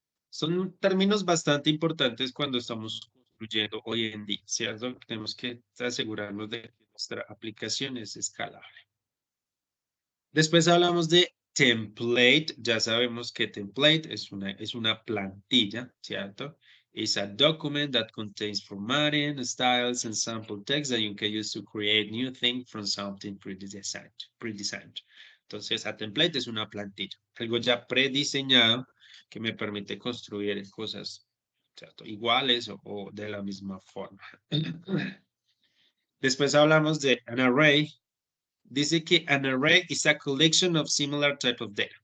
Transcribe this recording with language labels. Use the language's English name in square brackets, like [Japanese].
[Spanish] Son términos bastante importantes cuando estamos construyendo hoy en día, ¿cierto? Tenemos que asegurarnos de que nuestra aplicación es escalable. Después hablamos de template. Ya sabemos que template es una plantilla, ¿cierto? [English] It's a document that contains formatting, styles, and sample text that you can use to create new things from something pre-designed. [Spanish] Entonces, a template es una plantilla, algo ya prediseñado que me permite construir cosas, ¿cierto? Iguales o de la misma forma. Después hablamos de an array. Dice que [English] an array is a collection of similar type of data.